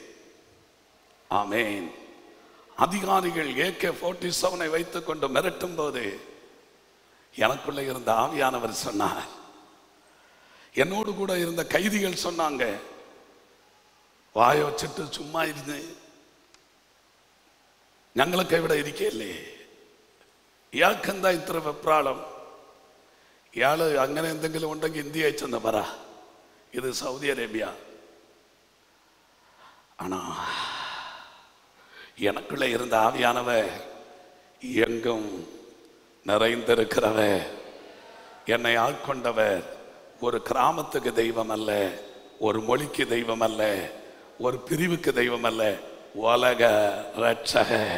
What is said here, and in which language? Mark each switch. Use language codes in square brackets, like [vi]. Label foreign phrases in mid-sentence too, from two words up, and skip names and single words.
[ta] ஆமேன். அதிகாரிகள் AK-47 வைத்துக் கொண்டு மிரட்டும் போது எனக்குள்ள இருந்த ஆவியானவர் சொன்னார், என்னோடு கூட இருந்த கைதிகள் சொன்னாங்க, வாய வச்சுட்டு சும்மா இருந்து [ml] ഞങ്ങളൊക്കെ ഇവിടെ ഇരിക്കല്ലേ, ഇയാൾക്കെന്താ ഇത്ര വെപ്രാളം, ഇയാള് അങ്ങനെ എന്തെങ്കിലും ഉണ്ടെങ്കിൽ ഇന്ത്യ അയച്ചെന്ന് പറ, ഇത് സൗദി അറേബ്യ. [ta] ஆனா எனக்குள்ள இருந்த ஆவியானவர், எங்கும் நிறைந்திருக்கிறவர், என்னை ஆட்கொண்டவர், ஒரு கிராமத்துக்கு தெய்வம் அல்ல, ஒரு மொழிக்கு தெய்வம் அல்ல, ஒரு பிரிவுக்கு தெய்வம் அல்ல, உலக ரட்சக.